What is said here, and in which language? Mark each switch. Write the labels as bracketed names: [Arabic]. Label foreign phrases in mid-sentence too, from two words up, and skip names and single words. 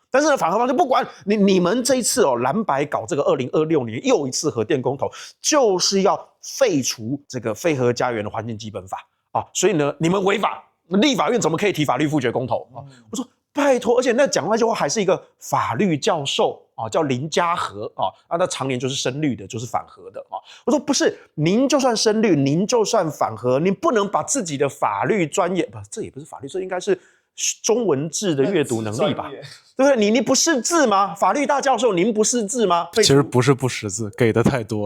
[Chinese] 但是呢，反核方就不管你們這一次哦，藍白搞這個2026年又一次核電公投，就是要廢除這個非核家園的環境基本法啊，所以呢，你們違法，立法院怎麼可以提法律複決公投啊？我說。拜託，而且那講那句話還是一個法律教授啊，叫林嘉禾啊，他常年就是深綠的，就是反核的啊。我說不是，您就算深綠，您就算反核，您不能把自己的法律專業，不，這也不是法律，這應該是中文字的閱讀能力吧？對不對？你不識字嗎？法律大教授，您不識字嗎？其實不是不识字，給的太多了。